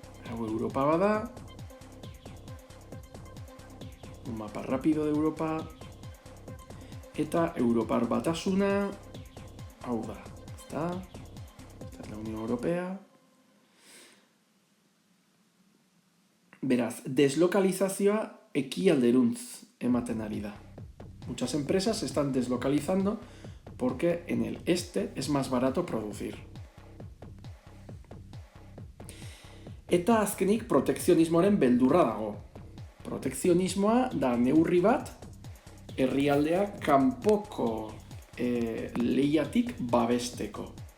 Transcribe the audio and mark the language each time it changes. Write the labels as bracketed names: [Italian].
[Basque] Hau Europa bada, [Spanish] un mapa rápido de Europa, [Basque] eta Europar Batasuna, hau da, ezta? [Spanish] Eta la Unión Europea. [Basque] Beraz, deslokalizazioa ekialderuntz ematen ari da. [Spanish] Muchas empresas se están deslocalizando porque en el este es más barato producir. [Basque] Eta azkenik protekzionismoaren beldurra dago. Protekzionismoa da neurri bat herrialdea kanpoko lehiatik babesteko.